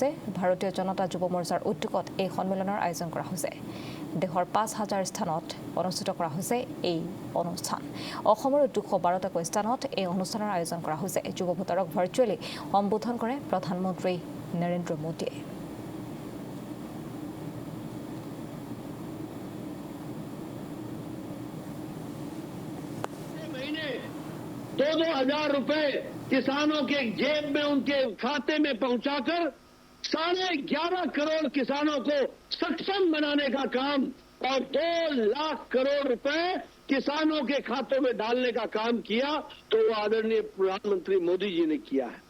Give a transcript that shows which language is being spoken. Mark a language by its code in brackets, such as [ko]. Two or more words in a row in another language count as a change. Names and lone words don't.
[as] ভাৰতীয় জনতা যুৱ মৰ্চাৰ উদ্যোগত এই সন্মিলনৰ আয়োজন কৰা হৈছে। দেশৰ ৫,০০০ স্থানত অনুষ্ঠিত কৰা হৈছে এই অনুষ্ঠান। অসমৰ ২১২টাকৈ স্থানত এই অনুষ্ঠানৰ আয়োজন কৰা হৈছে। যুৱ ভোটাৰক ভাৰ্চুৱেলি সম্বোধন কৰে প্ৰধানমন্ত্ৰী নৰেন্দ্ৰ মোদীয়ে। [hi] दो हजार रुपए किसानों के जेब में उनके खाते में पहुंचाकर 11.5 करोड़ किसानों को सक्षम बनाने का काम और 2 लाख करोड़ रुपए किसानों के खातों में डालने का काम किया, तो वो आदरणीय प्रधानमंत्री मोदी जी ने किया है।